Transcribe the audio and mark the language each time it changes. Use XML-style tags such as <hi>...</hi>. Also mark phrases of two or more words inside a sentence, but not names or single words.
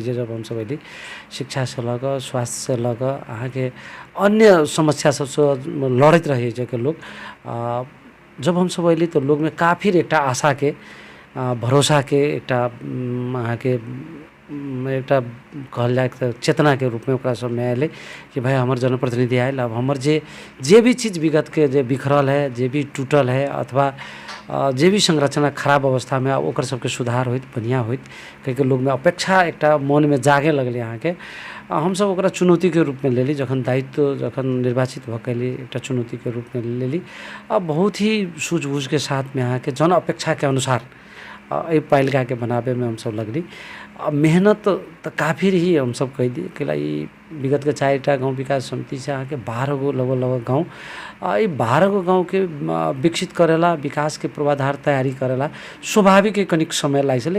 <mai>जब हम सब अयली, शिक्षा से लऽ कऽ स्वास्थ्य से लऽ कऽ अहाँ के अन्य समस्या सबसे लड़ैत रहे जे के लोग। जब हम सब अयली तो लोग में काफी एकटा आशा के भरोसा के एकटा अहाँ के एकटा कहल जाए तो चेतना के रूप में ओकरा सब में आयल कि भाई हमार जनप्रतिनिधि आयल, अब हमार जे भी चीज़ विगत के जे बिखरल है, जे भी टूटल है अथवा जे भी संरचना खराब अवस्था में ओकर सबके सुधार होइत, बढ़िया होइत कहिके लोग में अपेक्षा एकटा मन में जागे लगले। यहाँ के हम सब ओकरा चुनौती के रूप में लेली, जखन दायित्व जखन निर्वाचित भऽ गेली एकटा चुनौती के रूप में लेली। बहुत ही सूझबूझ के साथ में यहाँ के जन अपेक्षा के अनुसार एहि पालिका के बनाबे में हम सब लगली। मेहनत तो काफ़ी रही हम सब कह दी कि विगत के 4टा गाँव विकास समिति से अहाँ के 12 गो लगभग गाँव, ये 12 गो गाँव के विकसित करेला, विकास के पूर्वाधार तैयारी करेला स्वाभाविक कनिक समय लाग छै।</mai>